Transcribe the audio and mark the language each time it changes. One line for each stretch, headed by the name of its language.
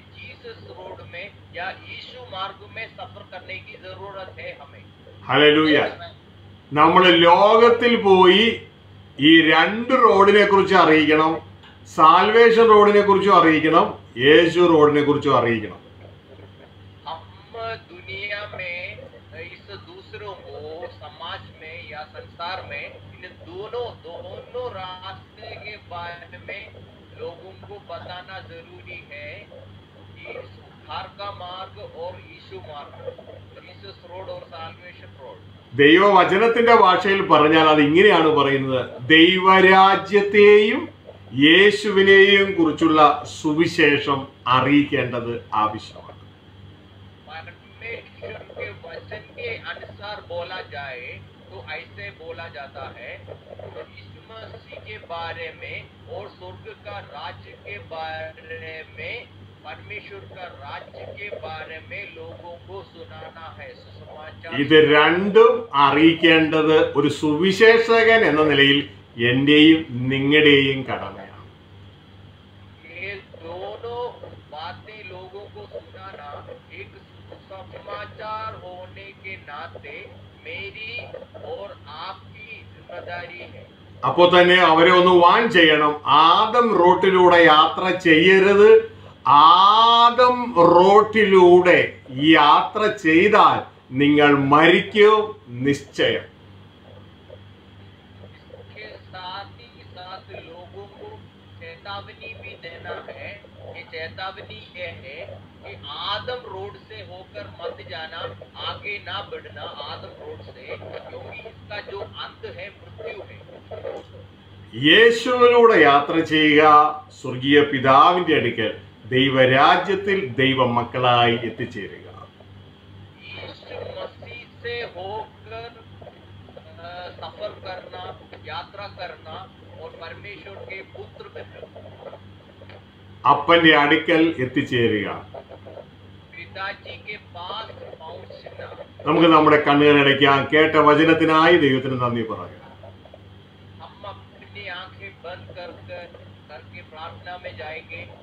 Hindi: Jesus road में या यीशु मार्ग में सफर करने की जरूरत है हमें।
Malayalam: ഹല്ലേലൂയ. നമ്മൾ ലോകത്തിൽ പോയി ഈ 2 റോഡിനെ കുറിച്ച് അറിയിക്കണം. സാൽവേഷൻ റോഡിനെ കുറിച്ചും അറിയിക്കണം, യേശു റോഡിനെ കുറിച്ചും അറിയിക്കണം.
Hindi: हम दुनिया में इस दूसरों को समाज में या संसार में इन दोनों रास्ते के बारे में लोगों को बताना जरूरी है कि उद्धार का मार्ग और यीशु मार्ग, जीसस रोड और साल्वेशन रोड।
Malayalam: ദൈവവചനത്തിന്റെ ഭാഷയിൽ പറഞ്ഞാൽ അത് ഇങ്ങനെയാണ് പറയുന്നത്: ദൈവരാജ്യത്തെയും യേശുവിനെയും കുറിച്ചുള്ള സുവിശേഷം അറിയിക്കേണ്ടത് ആവശ്യമാണ്.
Hindi: परमेश्वर के वचन के अनुसार बोला जाए तो ऐसे बोला जाता है, यीशु मसीह के बारे में और स्वर्ग का राज्य के बारे में, परमेश्वर का राज्य के बारे में लोगों को सुनाना है। सुसमाचार
Malayalam: ഇത് രണ്ടും അറിയിക്കേണ്ടത് ഒരു സുവിശേഷകൻ എന്ന നിലയിൽ എന്റെയും നിങ്ങളുടെയും കടമയാണ്.
Hindi: ये दोनों बातें लोगों को सुनाना एक समाचार होने के नाते मेरी और आपकी जिम्मेदारी है।
Malayalam: അപ്പോൾ തന്നെ അവരെ ഒന്ന് വാൺ ചെയ്യണം. ആദം റോട്ടിലൂടെ യാത്ര ചെയ്യരുത്. ആദം റോട്ടിലൂടെ യാത്ര ചെയ്താൽ നിങ്ങൾ മരിക്കും നിശ്ചയം.
Hindi: इसके साथ ही साथ लोगों को चेतावनी भी देना है। ये चेतावनी ये है कि आदम रोड से होकर मत जाना, आगे ना बढ़ना आदम रोड से, क्योंकि इसका जो अंत है मृत्यु है।
Malayalam: യേശുവിലൂടെ യാത്ര ചെയ്യുക, സ്വർഗീയ പിതാവിന്റെ അടുക്കൽ ദൈവരാജ്യത്തിൽ ദൈവമക്കളായി എത്തിച്ചേരുക.
Hindi: यीशु मसीह से होकर सफर करना, यात्रा करना और परमेश्वर के पुत्र बनना,
Malayalam: അപ്പന്റെ അടുക്കൽ എത്തിച്ചേരുക.
Hindi: पिताजी के पास पहुंचना।
Malayalam: നമുക്ക് നമ്മുടെ കണ്ണുകളടയ്ക്കാം. കേട്ട വചനത്തിനായി ദൈവത്തിന് നന്ദി പറയാം.
Hindi: हम अपनी आंखें बंद करके प्रार्थना में जाएंगे।